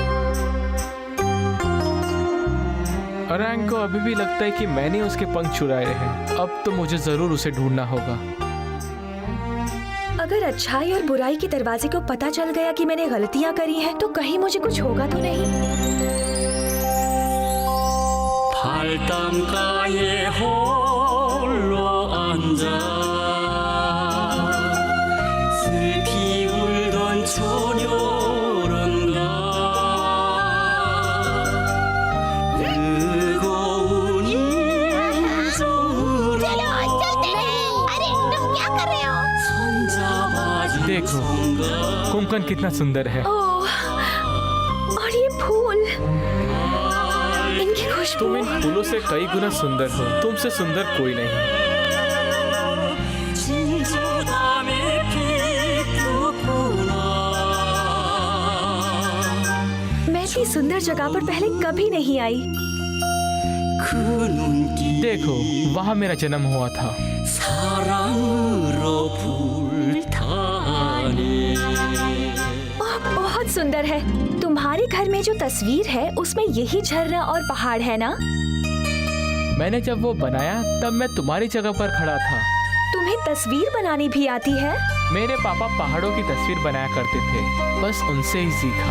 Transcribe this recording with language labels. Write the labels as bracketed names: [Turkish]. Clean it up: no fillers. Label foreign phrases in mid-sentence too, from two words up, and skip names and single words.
[Hindi] अरंग को अभी भी लगता है कि मैंने उसके पंख चुराए हैं। अब तो मुझे जरूर उसे ढूंढना होगा। अगर अच्छाई और बुराई के दरवाजे को पता चल गया कि मैंने गलतियाँ करी हैं, तो कहीं मुझे कुछ होगा तो नहीं? [Korean] 발담가에 홀로 앉아 슬피 울던 처녀란가 뜨거운 인정으로 [Hindi] चलो चलते हैं। अरे तुम क्या कर रहे हो? [Korean] 손잡아준 [Hindi] देखो, कुंकन कितना सुंदर है। ओह, और ये फूल, इनकी खुशबू। तुम इन फूलों से कई गुना सुंदर हो। तुमसे सुंदर कोई नहीं। [Korean] 진주담에 피었구나 [Hindi] मैं इतनी सुंदर जगह पर पहले कभी नहीं आई। [Korean] 그 눈길 [Hindi] देखो वहाँ मेरा जन्म हुआ था। [Korean] 사랑으로 불타네 [Hindi] ओह, बहुत सुंदर है। तुम्हारे घर में जो तस्वीर है उसमें यही झरना और पहाड़ है ना? मैंने जब वो बनाया तब मैं तुम्हारी जगह पर खड़ा था। तुम्हें तस्वीर बनानी भी आती है? मेरे पापा पहाड़ों की तस्वीर बनाया करते थे, बस उनसे ही सीखा।